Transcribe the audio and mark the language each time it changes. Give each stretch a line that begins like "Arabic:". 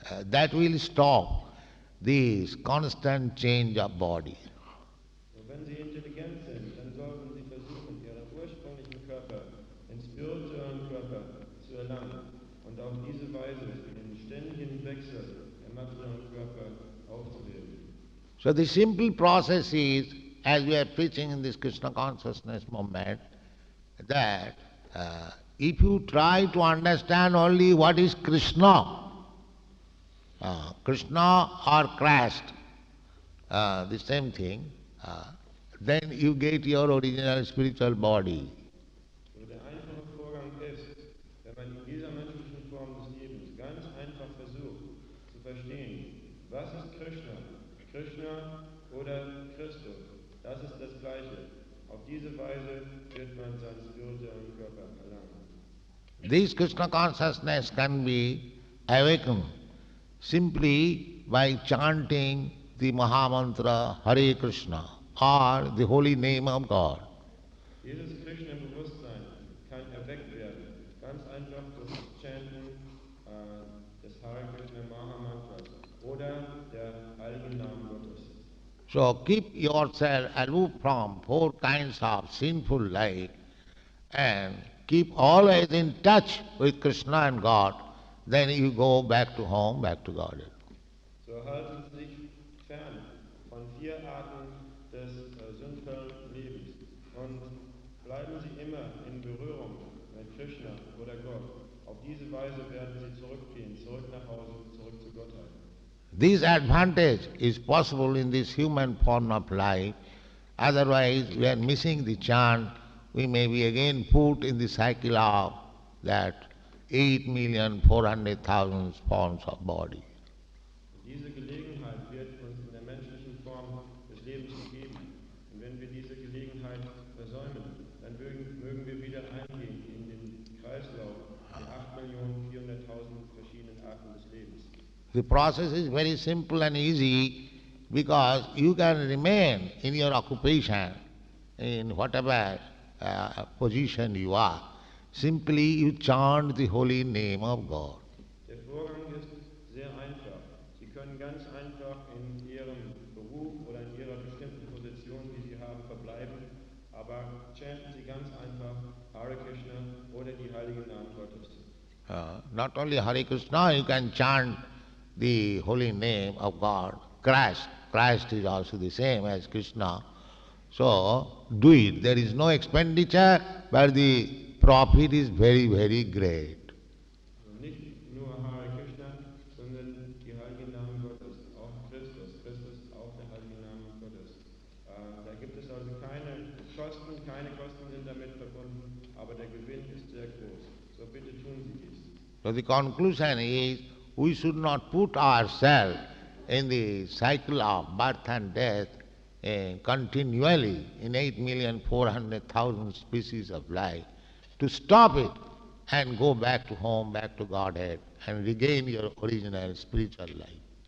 English: That will stop this constant change of body.
German: Wenn Sie intelligent sind, dann sollten Sie versuchen, Ihren ursprünglichen Körper, den spirituellen Körper zu erlangen und auf diese Weise den ständigen Wechsel der materiellen Körper aufzuheben.
English: So the simple process is, as we are preaching in this Krishna consciousness movement, that if you try to understand only what is Krishna, Krishna or Christ, the same thing, then you get your original spiritual body.
German: So der einfache Vorgang ist, wenn man in dieser menschlichen Form des Lebens ganz einfach versucht zu verstehen, was ist Krishna? Krishna oder Christus? Das ist das Gleiche. Auf diese Weise wird man seinen spirituellen Körper erlangen.
English: This Krishna consciousness can be awakened simply by chanting the Mahamantra Hare Krishna or the holy name of God.
German: Dieses Krishna-Bewusstsein kann erweckt werden, ganz einfach durch das Chanten des Hare Krishna Mahamantras oder der heiligen Namen Gottes.
English: So keep yourself aloof from four kinds of sinful life and keep always in touch with Krishna and God. Then you go back to home, back to Godhead.
German: So halten Sie sich fern von vier Arten des sündvollen Lebens und bleiben Sie immer in Berührung mit Krishna oder Gott. Auf diese Weise werden Sie zurückgehen, zurück nach Hause, zurück zu Gottheit.
English: This advantage is possible in this human form of life. Otherwise, we are missing the chant. We may be again put in the cycle of that 8,400,000 forms of body.
German: Diese Gelegenheit wird uns in der menschlichen Form des Lebens gegeben. Und wenn wir diese Gelegenheit versäumen, dann mögen wir wieder eingehen in den Kreislauf der 8.400.000 verschiedenen Arten des Lebens.
English: The process is very simple and easy because you can remain in your occupation, in whatever position you are. Simply you chant the holy name of God.
German: Der Vorgang ist sehr einfach. Sie können ganz einfach in Ihrem Beruf oder in Ihrer bestimmten Position, die Sie haben, verbleiben, aber chanten Sie ganz einfach Hare Krishna oder die heiligen Namen Gottes.
English: Not only Hare Krishna, you can chant the holy name of God. Christ. Christ is also the same as Krishna. So do it. There is no expenditure, but the profit is very, very great.
German: Also nicht nur Hare Krishna, sondern die heiligen Namen Gottes, auch Christus. Christus ist auch der heilige Name Gottes. Da gibt es also keine Kosten sind damit verbunden, aber der Gewinn ist sehr groß. So bitte tun Sie dies.
English: So the conclusion is, we should not put ourselves in the cycle of birth and death continually in 8,400,000 species of life. To stop it and go back to home, back to Godhead, and regain your original spiritual life.